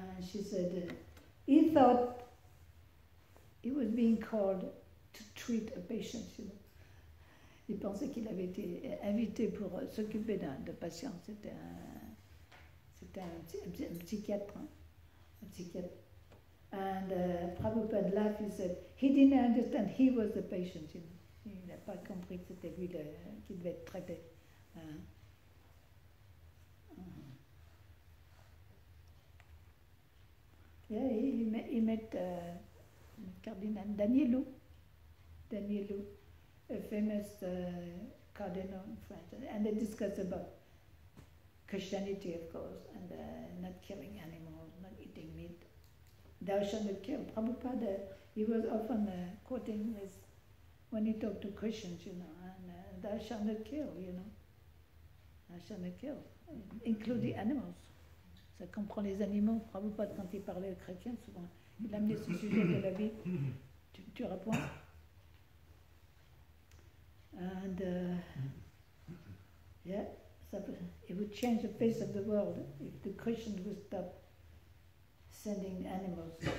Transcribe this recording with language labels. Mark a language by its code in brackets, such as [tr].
[en] She said he thought he was being called to treat a patient. [fr] Il pensait qu'il avait été invité pour s'occuper de patient. C'était un psychiatre, un psychiatre. [en] And Prabhupada laughed. He said he didn't understand. He was the patient. [fr] Il n'a pas compris que c'était lui qui devait être traité. [en] Yeah, he met Cardinal Danielou, a famous cardinal in France, and they discussed about Christianity, of course, and not killing animals, not eating meat. Thou shalt not kill. Prabhupada, he was often quoting this when he talked to Christians, and thou shalt not kill, Thou shalt not kill, including animals. [fr] Ça comprend les animaux. Prabhupada, quand il parlait aux chrétiens, souvent, il amenait ce sujet de la vie. Tu réponds? [en] And yeah, it would change the face of the world if the Christians would stop sending animals.